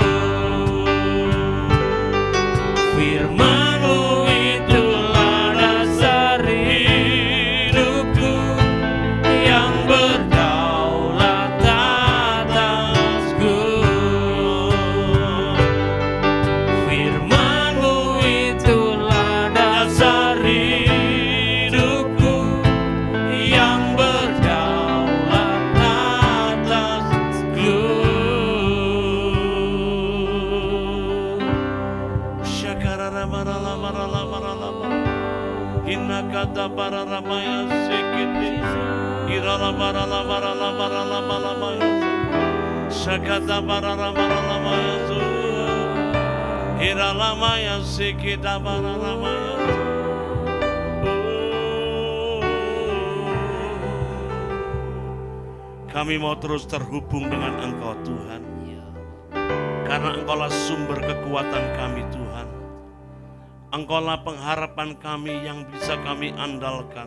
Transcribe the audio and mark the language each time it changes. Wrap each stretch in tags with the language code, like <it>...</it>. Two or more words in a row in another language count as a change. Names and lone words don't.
<id>Firman-Mu itulah dasar hidupku yang berdaulat atasku. Firman-Mu itulah dasar hidupku yang berdaulat atasku. Shakararamaralamaralamaralama. Hinakata pararamaya sekiti. Iralamaralamaralamaralamaralama. Shakata pararamaralamaraya suya. Iralamaya sekita pararamaya. Kami mau terus terhubung dengan Engkau Tuhan, karena Engkaulah sumber kekuatan kami Tuhan. Engkaulah pengharapan kami yang bisa kami andalkan.</id>